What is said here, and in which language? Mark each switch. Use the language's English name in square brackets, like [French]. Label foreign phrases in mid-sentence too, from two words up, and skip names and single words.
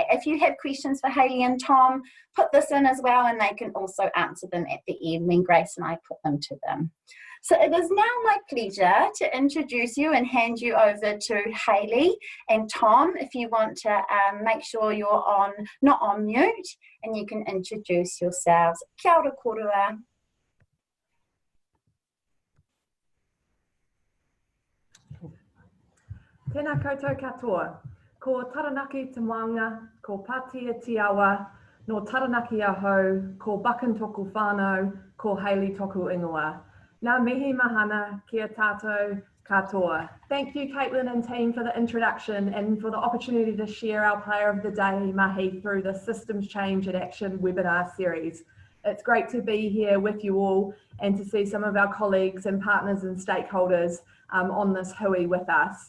[English] If you have questions for Hayley and Tom, put this in as well, and they can also answer them at the end when Grace and I put them to them. So it is now my pleasure to introduce you and hand you over to Hayley and Tom. If you want to make sure you're not on mute, and you can introduce yourselves. [Māori] Kia ora korua. Tēnā koutou katoa. Ko taranaki te maunga, ko Pātia te awa, no taranaki ahau, ko Buchan toku whānau, ko Hayley toku ingoa. Ngā mihi mahana kia tātou katoa. [English] Thank you, Caitlin and team, for the introduction and for the opportunity to share our Player of the Day mahi through the Systems Change in Action webinar series. It's great to be here with you all and to see some of our colleagues and partners and stakeholders on this hui with us.